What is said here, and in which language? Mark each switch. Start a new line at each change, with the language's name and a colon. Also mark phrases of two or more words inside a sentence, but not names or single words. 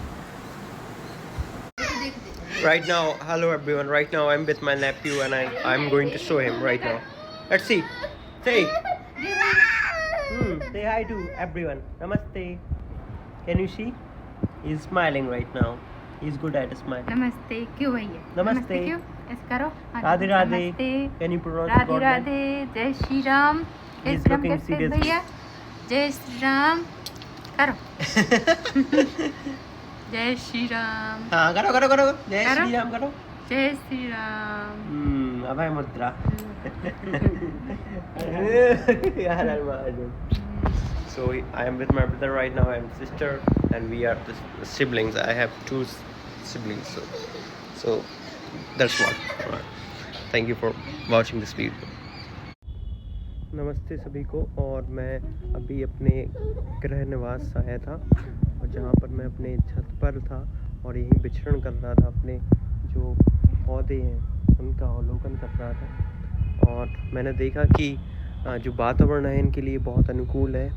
English: Right now, hello everyone. Right now, I'm with my nephew, and I'm going to show him right now. Let's see. Say. Say hi to everyone. Namaste. Can you see? He's smiling right now. He's good at smiling.
Hindi: नमस्ते क्यों भैया नमस्ते। क्यों ऐसे करो Radhe Radhe. नमस्ते
English: Can you pronounce राधे God name?
Hindi: राधे जय श्री राम
English: He's
Hindi: ऐसे
English: looking
Hindi: करते
English: seriously.
Hindi: भैया जय श्री राम करो जय श्री राम हाँ करो करो करो जय करो। श्री राम करो जय श्री राम अभय मुद्रा
English: So I am with my brother right now and sister, and we are the siblings. I have two siblings, so that's what. Thank you for watching this video.
Hindi: नमस्ते सभी को। और मैं अभी अपने गृह निवास आया था, और जहाँ पर मैं अपने छत पर था और यहीं विचरण कर रहा था, अपने जो पौधे हैं उनका अवलोकन कर रहा था। और मैंने देखा कि जो वातावरण है इनके लिए बहुत अनुकूल है।